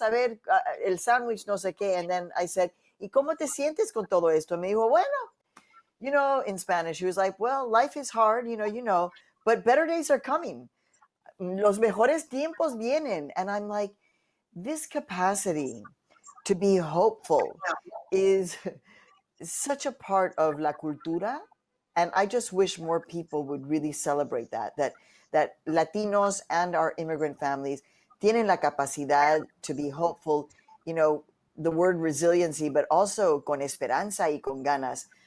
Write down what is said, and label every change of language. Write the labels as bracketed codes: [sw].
[es] A ver, el sándwich, no sé qué. [en] And then I said, [es] ¿y cómo te sientes con todo esto? Me dijo, bueno, [en] you know, in Spanish, he was like, well, life is hard, you know, but better days are coming. [es] Los mejores tiempos vienen. [en] And I'm like, this capacity to be hopeful is such a part of [es] la cultura. [en] And I just wish more people would really celebrate that Latinos and our immigrant families [es] tienen la capacidad [en] to be hopeful, you know, the word resiliency, but also [es] con esperanza y con ganas.